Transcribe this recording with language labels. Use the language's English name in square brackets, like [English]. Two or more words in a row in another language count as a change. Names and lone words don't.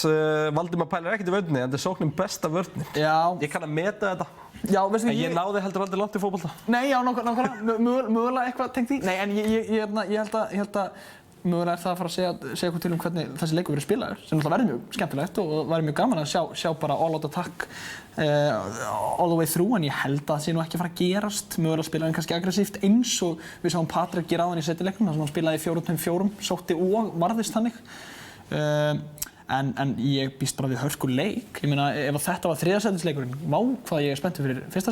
[Icelandic] Valdimar pælir ekkert í vörninni, en þetta er sóknin besta vörnin. Já. Ég kann að meta þetta. Já, veistu En ég náði heldur aldrei langt í fótbolta. Nei, já, nákvæmlega, mögulega eitthvað tengt því. Nei, en ég held að mögulega er það að fara að segja eitthvað til hvernig þessi leikur verið spilaður, sem náttúrulega verður mjög skemmtilegt og verður mjög gaman að sjá bara [English] all out attack all the way through, [Icelandic] en ég held að það sé nú ekki að fara að gerast. Mögulega spilaði hann kannski aggressíft eins og við sáum Patrik gera áðan í seinni leiknum, þar sem hann spilaði 4-5-4, sótti og varðist þannig. En ég býst bara við hörku leik. Ég meina, ef þetta var 3. sætisleikurinn, vá hvað ég er spenntur fyrir 1.